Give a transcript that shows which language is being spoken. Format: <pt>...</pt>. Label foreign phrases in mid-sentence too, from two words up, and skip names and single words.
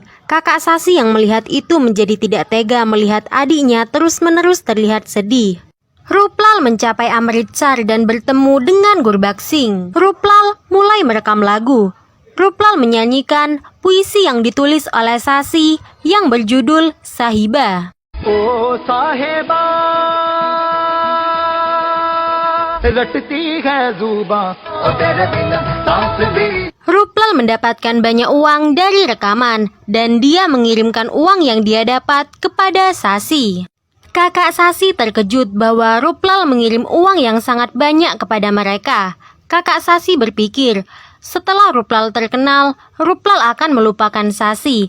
<id>Kakak Sasi yang melihat itu menjadi tidak tega melihat adiknya terus-menerus terlihat sedih. Ruplal mencapai Amritsar dan bertemu dengan Gurbaksing. Ruplal mulai merekam lagu. Ruplal menyanyikan puisi yang ditulis oleh Sasi yang berjudul Sahiba.</id> <hi>Oh Sahiba, रटती है जुबां और तेरे बिना सांस भी.</hi> <id>Ruplal mendapatkan banyak uang dari rekaman dan dia mengirimkan uang yang dia dapat kepada Sasi. Kakak Sasi terkejut bahwa Ruplal mengirim uang yang sangat banyak kepada mereka. Kakak Sasi berpikir, setelah Ruplal terkenal, Ruplal akan melupakan Sasi.</id>